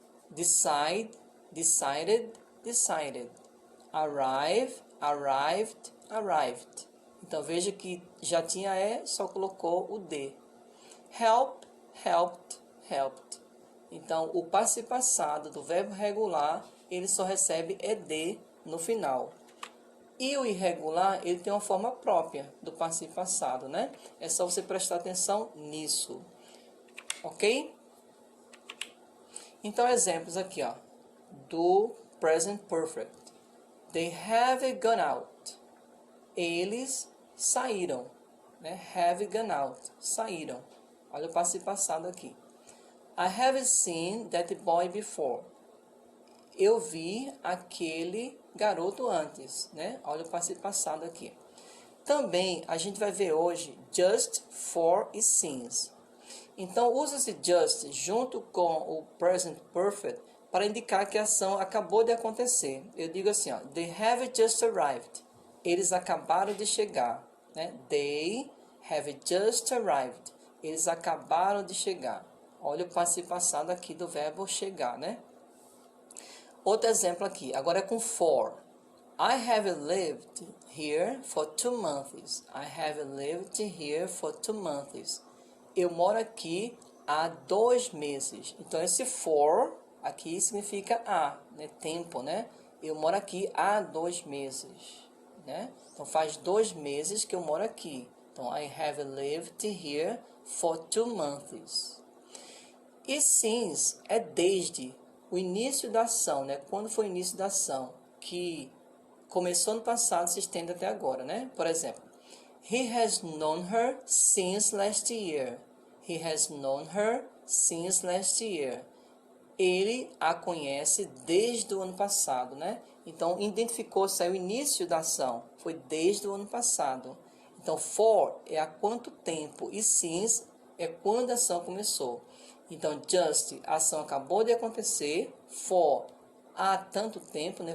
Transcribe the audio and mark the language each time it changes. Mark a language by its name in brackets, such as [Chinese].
[English] Decide, decided, decided. Arrive, arrived, arrived. [Portuguese] Então, veja que já tinha e, só colocou o d. [English] Help, helped, helped. [Portuguese] Então, o participio passado do verbo regular, ele só recebe ed no final. E o irregular, ele tem uma forma própria do participio passado, né? É só você prestar atenção nisso. Ok? Então, exemplos aqui, ó, do present perfect. [English] They have gone out. [Portuguese] Eles saíram, né? [English] Have gone out, saíram. [Portuguese] Olha o participio passado aqui. [English] I have seen that boy before. [Portuguese] Eu vi aquele garoto antes, né? Olha o participio passado aqui. Também a gente vai ver hoje just, for e since. Então, usa-se just junto com o present perfect para indicar que a ação acabou de acontecer. Eu digo assim, ó, [English] they have just arrived. [Portuguese] Eles acabaram de chegar, né? [English] They have just arrived. [Portuguese] Eles acabaram de chegar. Olha o passivo passado aqui do verbo chegar, né? Outro exemplo aqui, agora é com for. [English] I have lived here for 2 months. I have lived here for 2 months. [Portuguese] Eu moro aqui há 2 meses. Então, esse for aqui significa há, né? Tempo, né? Eu moro aqui há 2 meses, né? Então, faz 2 meses que eu moro aqui. Então, [English] I have lived here for 2 months. [Portuguese] E since é desde o início da ação, né? Quando foi o início da ação, que começou no passado, se estende até agora, né? Por exemplo, [English] he has known her since last year. He has known her since last year. [Portuguese] Ele a conhece desde o ano passado, né? Então, identificou-se o início da ação. Foi desde o ano passado. Então, for é há quanto tempo e since é quando a ação começou. Então, just, a ação acabou de acontecer. For, há tanto tempo, né?